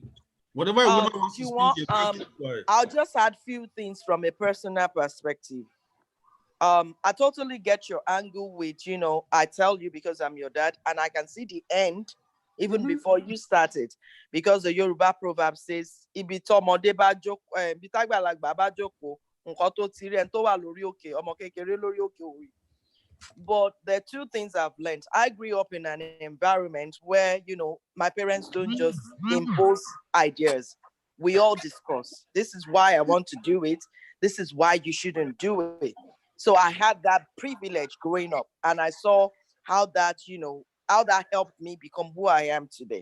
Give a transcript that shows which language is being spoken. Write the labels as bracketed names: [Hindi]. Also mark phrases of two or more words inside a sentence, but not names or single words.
[English] Whatever a woman wants to speak, I'll just add few things from a personal perspective. I totally get your angle with, I tell you because I'm your dad, and I can see the end even before you started, because the Yoruba proverb says, [Yoruba] "Ibi t'omode ba joko, ibi t'agbalagba ba joko, nkan to ti ri en to wa lórí òkè, ọmọ kékeré lórí òkè ò rí." [English] But there are two things I've learned. I grew up in an environment where, my parents don't just impose ideas. We all discuss. This is why I want to do it. This is why you shouldn't do it. So I had that privilege growing up, and I saw how that helped me become who I am today.